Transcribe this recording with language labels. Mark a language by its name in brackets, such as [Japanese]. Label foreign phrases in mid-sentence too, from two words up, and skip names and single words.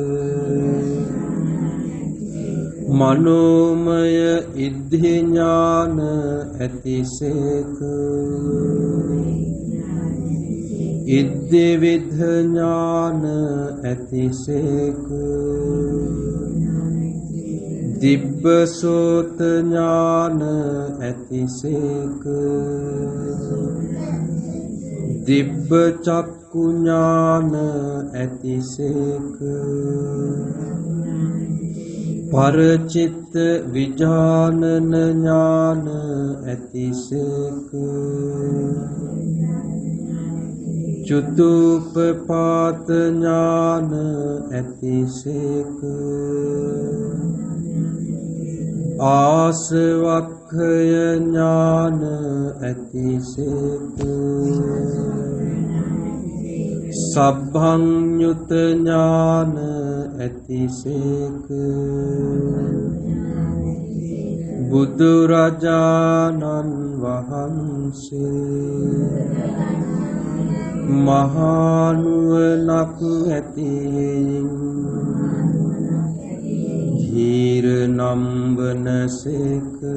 [Sinhala] මනෝමය ඉද්ධි ඥාන ඇතිසේක ඉද්ධි විද්ධ ඥාන ඇතිසේක දිබ්බසෝත ඥාන ඇතිසේක දිබ්බ චක්කු ඥාන ඇතිසේක පරචිත්ත විජානන ඥාන ඇතිසේක චුතුප්පපාත ඥාන ඇතිසේක ආසවක්ඛය ඥාන ඇතිසේක සබ්බඤ්ඤුත ඥාන ඇතිසේක බුදුරජාණන් වහන්සේ මහා නුවණක් ඇතින් ධීර නම් වනසේක